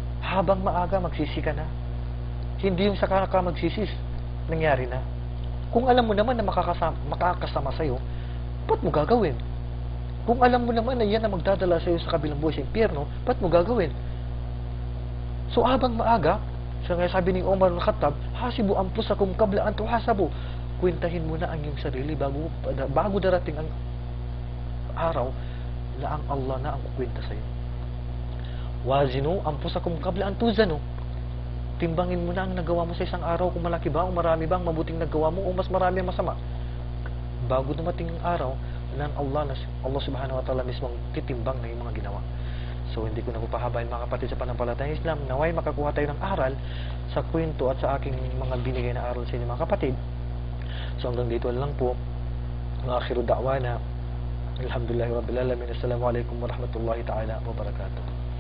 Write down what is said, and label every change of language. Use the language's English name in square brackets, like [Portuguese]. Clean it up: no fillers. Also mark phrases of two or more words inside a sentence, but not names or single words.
[Filipino] Habang maaga, magsisi ka na. Hindi yung saka ka magsisis. Nangyari na. Kung alam mo naman na makakasama sa'yo, ba't mo gagawin? Kung alam mo naman na yan na magdadala sa'yo sa kabilang buhay sa impyerno, ba't mo gagawin? So habang maaga, so nga sabi ni Omar al-Khattab, [Arabic] حاسبوا أنفسكم قبل أن تحاسبوا. [Filipino] Kwentahin mo na ang iyong sarili bago darating ang araw na ang Allah na ang kukwenta sa'yo. [Arabic] وازنوا أنفسكم قبل أن توزنوا. [Filipino] Timbangin mo na ang nagawa mo sa isang araw, kung malaki ba o marami ba ang mabuting nagawa mo o mas marami ang masama. Bago dumating ang araw na Allah [Arabic] سبحانه وتعالى [Filipino] mismong titimbang na yung mga ginawa. So hindi ko na papahabain mga kapatid sa panampalatayang Islam. Naway makakuha tayo ng aral sa kwento at sa aking mga binigay na aral sa inyo mga kapatid. So hanggang dito lang po. [Arabic] Ang آخر دعوانا. الحمد لله رب العالمين. السلام عليكم ورحمة الله تعالى وبركاته.